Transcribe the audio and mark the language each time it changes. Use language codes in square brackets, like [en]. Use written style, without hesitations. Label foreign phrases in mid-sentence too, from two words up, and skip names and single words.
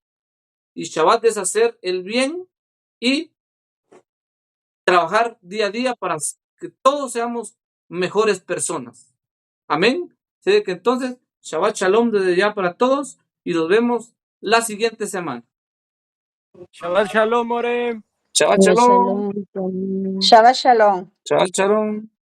[es] Y Shabbat es hacer el bien y trabajar día a día para que todos seamos mejores personas. Amén. Así que entonces, [he] שבת שלום [es] desde ya para todos y nos vemos la siguiente semana. [he] שבת שלום, מורה. שבת שלום. שבת שלום. שבת שלום.